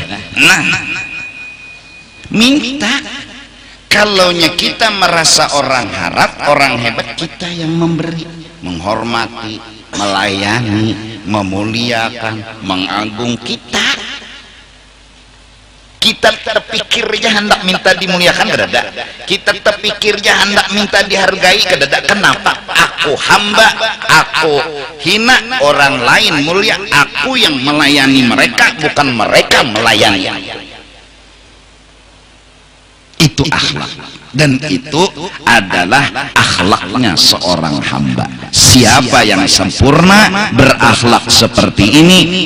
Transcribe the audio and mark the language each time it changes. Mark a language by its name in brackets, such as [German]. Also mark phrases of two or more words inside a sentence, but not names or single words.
[Indonesian] Minta kalaunya kita merasa orang harap, orang hebat, kita yang memberi, menghormati, melayani, memuliakan, mengagung kita terpikirnya hendak minta dimuliakan kedada, kita terpikirnya hendak minta dihargai kedada. Kenapa? Aku hamba, aku hina, orang lain mulia, aku yang melayani mereka, bukan mereka melayani. Itu akhlak, dan itu adalah akhlaknya seorang hamba. Siapa yang sempurna berakhlak seperti ini?